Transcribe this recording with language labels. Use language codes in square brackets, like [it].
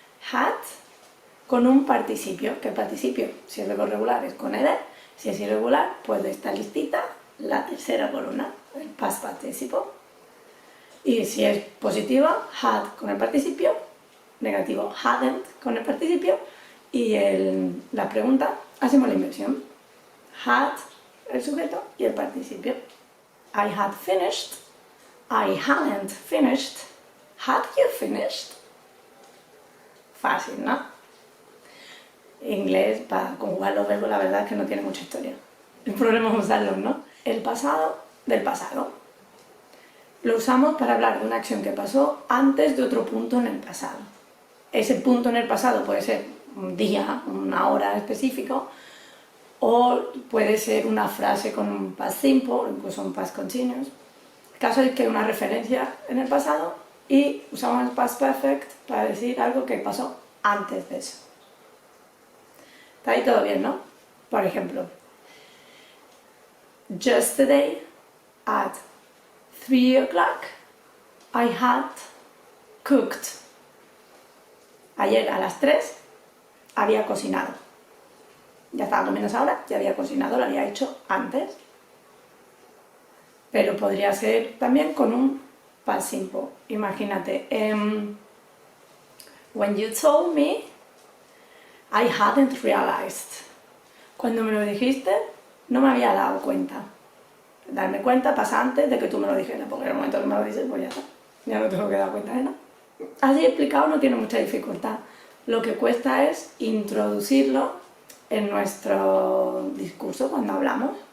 [es] Had con un participio, que el participio, si es verbo regular, es con ed, si es irregular, pues de esta listita, la tercera columna, el past participle. Y si es positivo, had con el participio, negativo, hadn't con el participio, y la pregunta, hacemos la inversión. Had, el sujeto, y el participio. [en] I had finished, I hadn't finished, had you finished? [es] Fácil, ¿no? Inglés, para conjugar los verbos, la verdad es que no tiene mucha historia. El problema es usarlos, ¿no? El pasado del pasado. Lo usamos para hablar de una acción que pasó antes de otro punto en el pasado. Ese punto en el pasado puede ser un día, una hora específico, o puede ser una frase con un past simple, o incluso un past continuous. El caso es que hay una referencia en el pasado y usamos el past perfect para decir algo que pasó antes de eso. Está ahí todo bien, ¿no? Por ejemplo, [en] yesterday at 3 o'clock I had cooked. [es] Ayer a las 3 había cocinado. Ya estaba comiendo esa hora, ya había cocinado, lo había hecho antes. Pero podría ser también con un past simple. Imagínate, [en] when you told me, I hadn't realized. [es] Cuando me lo dijiste, no me había dado cuenta. Darme cuenta pasa antes de que tú me lo dijeras, porque en el momento que me lo dices, pues ya está. Ya no tengo que dar cuenta de nada. Así explicado no tiene mucha dificultad. Lo que cuesta es introducirlo en nuestro discurso cuando hablamos.